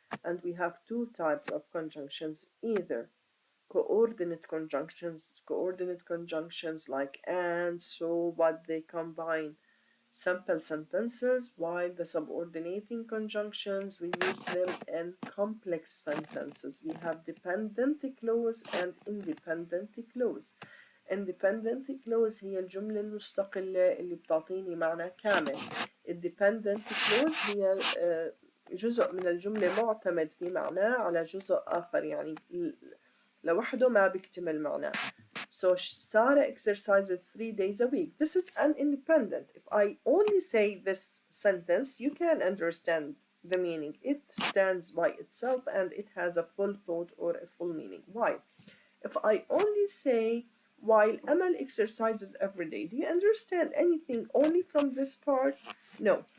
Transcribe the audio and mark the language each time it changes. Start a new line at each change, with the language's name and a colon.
English: And we have 2 types of conjunctions, either coordinate conjunctions like and, so, but, they combine simple sentences, while the subordinating conjunctions we use them in complex sentences. We have dependent clause and independent clause.
Arabic: independent clause هي الجملة المستقلة اللي بتعطيني معنى كامل. independent clause هي جزء من الجملة معتمد في معناه على جزء آخر، يعني لوحده ما بيكتمل معناه.
English: So Sarah exercises 3 days a week. This is an independent. If I only say this sentence, you can understand the meaning. It stands by itself and it has a full thought or a full meaning. Why? If I only say while Amal exercises every day, do you understand anything only from this part? No.